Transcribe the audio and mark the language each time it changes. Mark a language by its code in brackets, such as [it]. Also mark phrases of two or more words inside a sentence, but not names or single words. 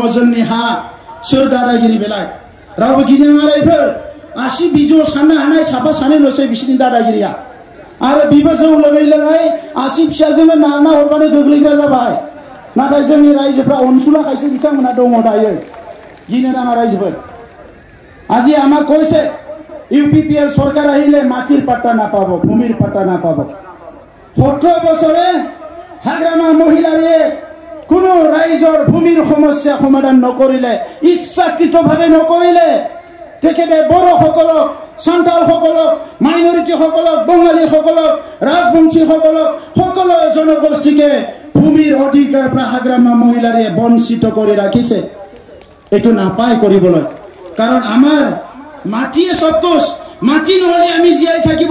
[brx] जोंनि हा सोर दादागिरि बेलाय रावबो गिनो नाङा रायफोर आसि बिजौ साननो हानाय साफा सानैल'सै बिसोरनि दादागिरिया आरो बिबो जौ लोङै लोङै आसि फिसाजोंनो नारना हरबानो गोग्लैग्रा जाबाय नाथाय जोंनि रायजोफ्रा अनसुलाखायसो बिथांमोना दङ दायो गिनो नाङा रायजोफोर [as] আজি আমাক কৈছে ইউপিপিএল সরকার আহিলে মাটির পাট্টা নাপাব ভূমির পাট্টা নাপাব 17 বছরে হাগ্রামা মহিলারে কোনো রাইজৰ ভূমিৰ সমস্যা সমাধান নকৰিলে ইচ্ছাকৃতভাৱে নকৰিলে তেখেতে বড়োসকলক সান্তালসকলক মাইনৰিটিসকলক বঙালীসকলক ৰাজবংশীসকলক সকলো জনগোষ্ঠীকে ভূমিৰ অধিকাৰৰ পৰা হাগ্ৰামা মহিলাৰে বঞ্চিত কৰি ৰাখিছে এটো নাপায় কৰিবলৈ কাৰণ আমাৰ মাটিয়ে সবকুছ মাটি নহলে আমি জীয়াই থাকিব